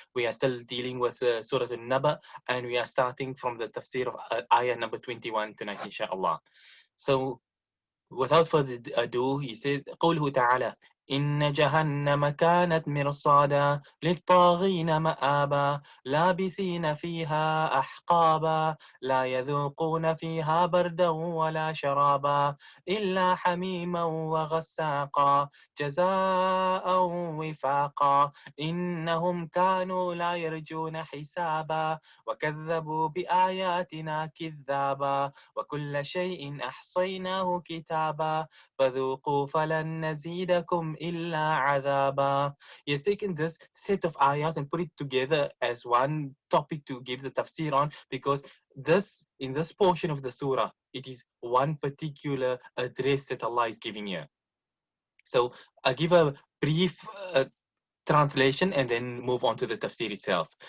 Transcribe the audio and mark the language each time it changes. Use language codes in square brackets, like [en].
[en] We are still dealing with Surah Al-Naba, and we are starting from the tafsir of ayah number 21 tonight, inshallah. So, without further ado, he says, [ar] قوله تعالى إن جهنم كانت مرصادا للطاغين مآبا لابثين فيها أحقابا لا يذوقون فيها بردا ولا شرابا إلا حميما وغساقا جزاء وفاقا إنهم كانوا لا يرجون حسابا وكذبوا بآياتنا كذابا وكل شيء أحصيناه كتابا فذوقوا فلن نزيدكم إلا عذابا. [en] He has taken this set of ayat and put it together as one topic to give the tafsir on, because in this portion of the surah, it is one particular address that Allah is giving here. So I'll give a brief translation and then move on to the tafsir itself.